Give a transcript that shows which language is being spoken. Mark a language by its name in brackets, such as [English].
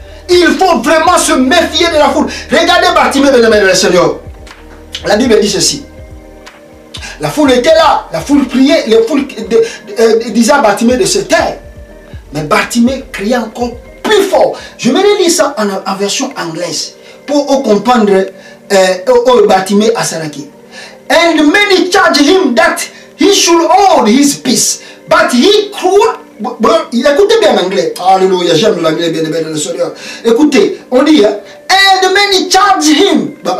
[French] Il faut vraiment se méfier de la foule. Regardez Bartimée, bien-aimé le Seigneur. La Bible dit ceci. La foule était là. La foule priait. La foule disait à Bartimée de se taire. Mais Bartimée criait encore plus fort. Je vais lire ça en version anglaise. Pour comprendre Bartimée à Saraki. [English] And many charged him that he should hold his peace. But he cried. [French] Écoutez bien l'anglais. Alléluia, j'aime l'anglais, bien aimé le Seigneur. Écoutez, on dit, [English] and many charged him.